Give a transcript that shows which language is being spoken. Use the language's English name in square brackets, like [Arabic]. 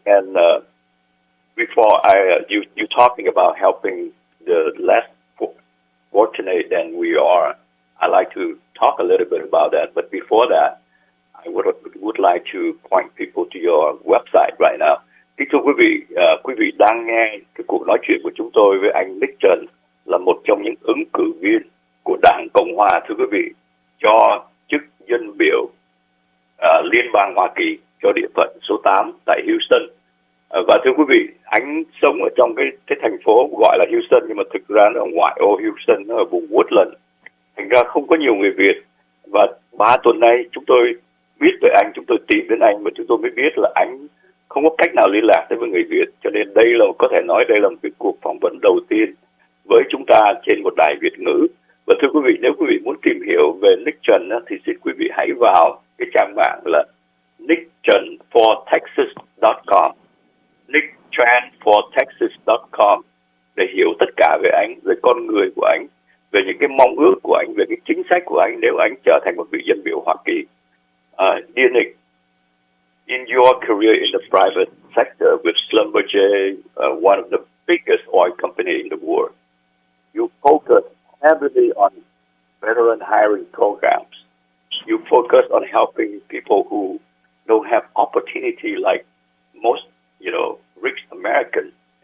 [English] And before you talking about helping the less fortunate than we are, I'd like to talk a little bit about that. But before that, I would like to point people to your website right now. [Vietnamese] Kính thưa quý vị đang nghe cái cuộc nói chuyện của chúng tôi với anh Nick Trần, là một trong những ứng cử viên của Đảng Cộng Hòa, thưa quý vị, cho chức dân biểu Liên bang Hoa Kỳ cho địa phận số 8 tại Houston. Và thưa quý vị, anh sống ở trong cái thành phố gọi là Houston, nhưng mà thực ra nó ở ngoại ô Houston, nó ở vùng Woodland. Thành ra không có nhiều người Việt. Và 3 tuần nay chúng tôi biết về anh, chúng tôi tìm đến anh và chúng tôi mới biết là anh không có cách nào liên lạc tới với người Việt. Cho nên đây là, có thể nói đây là một cái cuộc phỏng vấn đầu tiên với chúng ta trên một đài Việt ngữ. Và thưa quý vị, nếu quý vị muốn tìm hiểu về Nick Trần thì xin quý vị hãy vào cái trang mạng là nicktrendfortexas.com, nicktrendfortexas.com để hiểu tất cả về anh, về con người của anh, về những cái mong ước của anh, về cái chính sách của anh nếu anh trở thành một vị dân biểu Hoa Kỳ. [English] Dear Nick, in your career in the private sector with Schlumberger, one of the biggest oil company in the world, you focus heavily on veteran hiring programs. You focus on helping people who don't have opportunity like most, rich Americans.